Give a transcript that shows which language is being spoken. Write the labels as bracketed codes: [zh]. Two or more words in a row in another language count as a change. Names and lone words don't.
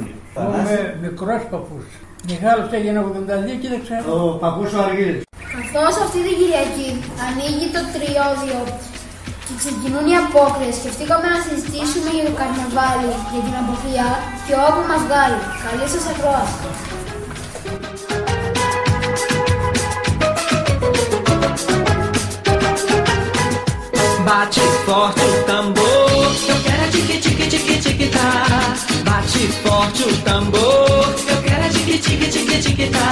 [el] Εγώ είμαι μικρός παππούς. Μεγάλος έγινε 82 και δεν ξέρω. Ο παππούς ο Αργύρης. Καθώς αυτή την Κυριακή ανοίγει το τριώδιο και ξεκινούν οι απόκριες, σκεφτήκαμε να συζητήσουμε για το καρναβάλι, για την αποφυγιά και όπου μας βγάλει. Καλή σας ακρόαση. [pt] Bate forte o tambor, eu quero é tique tique tique tique tá. Bate forte o tambor, eu quero é tique tique tique tique tá.